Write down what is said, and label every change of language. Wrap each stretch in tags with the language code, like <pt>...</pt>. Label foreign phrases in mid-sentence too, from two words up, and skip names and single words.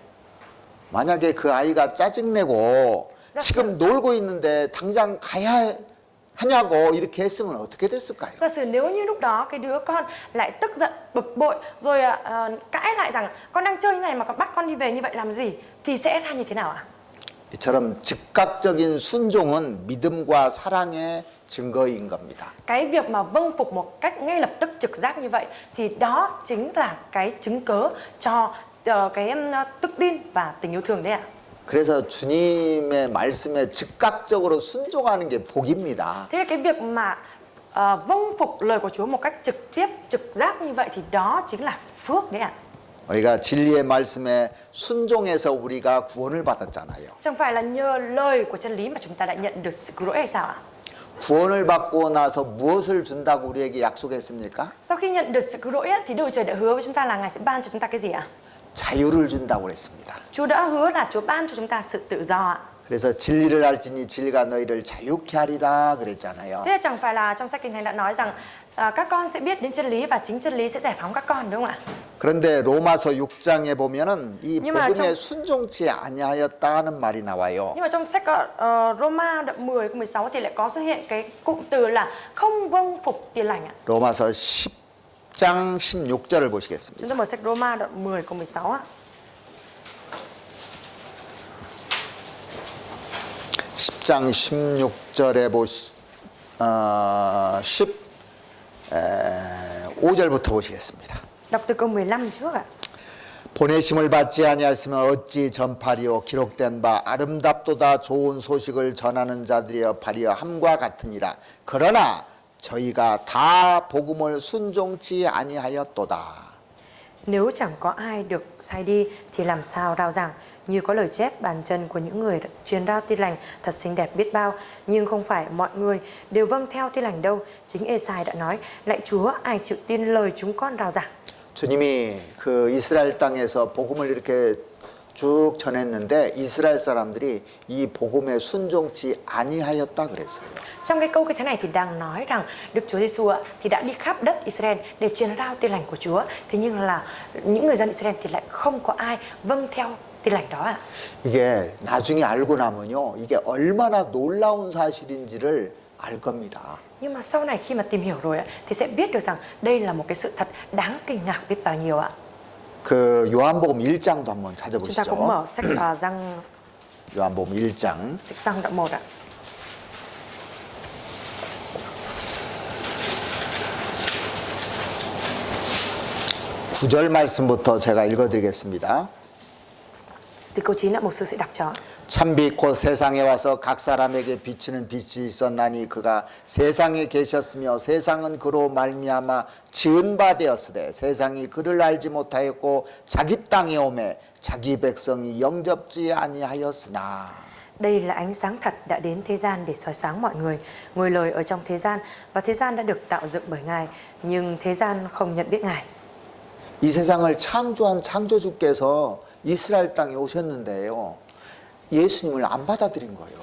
<ko>만약에 그 아이가 짜증내고 자, 지금 놀고 있는데 당장 가야 하냐고 이렇게 했으면 어떻게 됐을까요?</ko> <vi>Giả sử nếu như lúc đó cái đứa con lại tức giận, bực bội rồi cãi lại rằng con đang chơi như này mà còn bắt con đi về như vậy làm gì thì sẽ ra như thế nào ạ?</vi> <ko>이처럼 즉각적인 순종은 믿음과 사랑의 증거인 겁니다.</ko> <vi>Cái việc mà vâng phục một cách ngay lập tức trực giác như vậy thì đó chính là cái chứng cớ cho cái đức tin và tình yêu thương đấy ạ.</vi> <ko>그래서 주님의 말씀에 즉각적으로 순종하는 게 복입니다.</ko> <vi>Thế là cái việc mà vâng phục lời của Chúa một cách trực tiếp, trực giác như vậy thì đó chính là phước đấy ạ.</vi> <ko>우리가 진리의 말씀에 순종해서 우리가 구원을 받았잖아요.</ko> <vi>Chẳng phải là nhờ lời của chân lý mà chúng ta đã nhận được sự cứu rỗi hay sao ạ?</vi> <ko>구원을 받고 나서 무엇을 준다고 우리에게 약속했습니까?</ko> <vi>Sau khi nhận được sự cứu rỗi thì Đức Chúa Trời đã hứa với chúng ta là Ngài sẽ ban cho chúng ta cái gì ạ?</vi> <ko>자유를 준다고 그랬습니다.</ko> <vi>Chúa đã hứa là Chúa ban cho chúng ta sự tự do ạ.</vi> <ko>그래서 진리를 알지니 진리가 너희를 자유케 하리라 그랬잖아요.</ko> <vi>Thế là chẳng phải là trong sách Kinh Thánh đã nói rằng các con sẽ biết đến chân lý và chính chân lý sẽ giải phóng các con đúng không ạ?</vi> <ko>그런데 로마서 6장에 보면은 이</ko> <vi>Nhưng mà</vi> <ko>복음에</ko> <vi>trong-</vi> <ko>순종치 아니하였다는 말이 나와요.</ko> <vi>Nhưng mà trong sách Roma đoạn 10 câu 16 thì lại có xuất hiện cái cụm từ là không vâng phục tiền lành ạ.</vi> <ko>로마서 10장 16절을 보시겠습니다.</ko> <vi>Chúng ta mở sách Roma đoạn 10 câu 16 ạ.</vi> <ko>10장 16절에 15절부터 보시겠습니다.</ko> <vi>Đọc từ câu 15 trước ạ.</vi> <ko>보내심을 받지 아니하였으면 어찌 전파리요 기록된 바 아름답도다 좋은 소식을 전하는 자들이여 파리여 함과 같으니라. 그러나 저희가 다 복음을 순종치 아니하였도다.</ko> <vi>Nếu chẳng có ai được sai đi thì làm sao rao giảng, như có lời chép bàn chân của những người truyền rao tin lành thật xinh đẹp biết bao, nhưng không phải mọi người đều vâng theo tin lành đâu. Chính Ê-sai đã nói: lạy Chúa, ai chịu tin lời chúng con rao giảng.</vi> <ko>주님이 그 이스라엘 땅에서 복음을 이렇게 쭉 전했는데 이스라엘 사람들이 이 복음에 순종치 아니하였다 그랬어요.</ko> <vi>Trong cái câu như thế này thì đang nói rằng Đức Chúa Giêsu thì đã đi khắp đất Israel để truyền rao tin lành của Chúa. Thế nhưng là những người dân Israel thì lại không có ai vâng theo tin lành đó ạ.</vi> <ko>이게 나중에 알고 나면요, 이게 얼마나 놀라운 사실인지를 알 겁니다.</ko> <vi>Nhưng mà sau này khi mà tìm hiểu rồi thì sẽ biết được rằng đây là một cái sự thật đáng kinh ngạc biết bao nhiêu ạ.</vi> <ko>그 요한복음 1장도 한번</ko> <vi>Chúng ta cũng</vi> <ko>찾아보시죠.</ko> <vi>mở sách Giăng,</vi> <ko>요한복음 1장</ko> <vi>sách Giăng đoạn 1 ạ.</vi> <ko>구절 말씀부터 제가 읽어드리겠습니다.</ko> <vi>Từ câu 9 ạ, mục sư sẽ đọc cho.</vi> <ko>참빛 곧 세상에 와서 각 사람에게 비치는 빛이 있었나니 그가 세상에 계셨으며 세상은 그로 말미암아 지은 바 되었으되 세상이 그를 알지 못하였고 자기 땅에 오매 자기 백성이 영접지 아니하였으나.</ko> <vi>Đây là ánh sáng thật đã đến thế gian để soi sáng mọi người. Ngôi lời ở trong thế gian và thế gian đã được tạo dựng bởi Ngài, nhưng thế gian không nhận biết Ngài.</vi> <ko>이 세상을 창조한 창조주께서 이스라엘 땅에 오셨는데요. 예수님을 안 받아들인 거예요.</ko>